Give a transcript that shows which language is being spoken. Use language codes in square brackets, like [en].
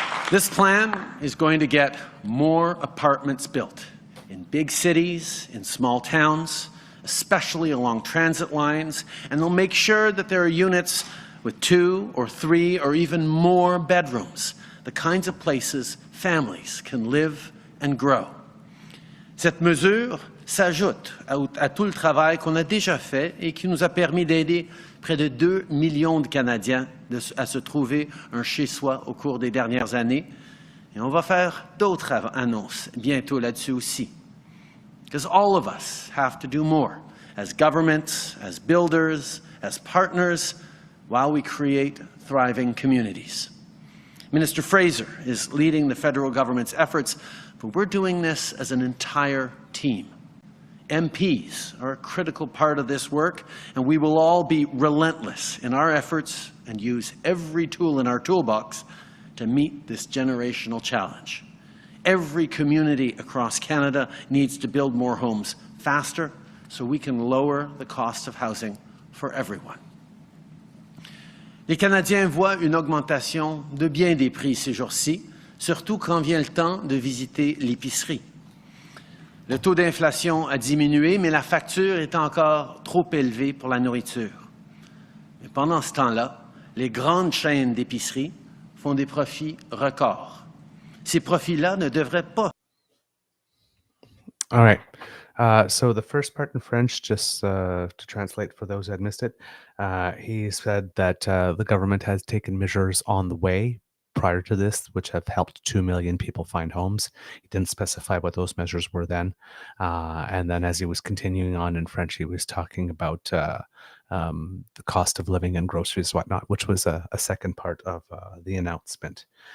[en] This plan is going to get more apartments built in big cities, in small towns, especially along transit lines, and they'll make sure that there are units with 2 or 3 or even more bedrooms, the kinds of places families can live and grow. [fr] Cette mesure s'ajoute à tout le travail qu'on a déjà fait et qui nous a permis d'aider près de 2 millions de Canadiens à se trouver un chez-soi au cours des dernières années. Et on va faire d'autres annonces bientôt là-dessus aussi. [en] Because all of us have to do more, as governments, as builders, as partners, while we create thriving communities. Minister Frasier is leading the federal government's efforts, but we're doing this as an entire team. MPs are a critical part of this work, and we will all be relentless in our efforts and use every tool in our toolbox to meet this generational challenge. Every community across Canada needs to build more homes faster so we can lower the cost of housing for everyone. [fr] Les Canadiens voient une augmentation de bien des prix ces jours-ci, surtout quand vient le temps de visiter l'épicerie. Le taux d'inflation a diminué, mais la facture est encore trop élevée pour la nourriture. Mais pendant ce temps-là, les grandes chaînes d'épicerie font des profits records. Ces profits-là ne devraient pas. [en] All right. So the first part in French, just to translate for those who had missed it, he said that the government has taken measures on the way prior to this, which have helped 2 million people find homes. He didn't specify what those measures were then. And then as he was continuing on in French, he was talking about the cost of living and groceries, whatnot, which was a second part of the announcement.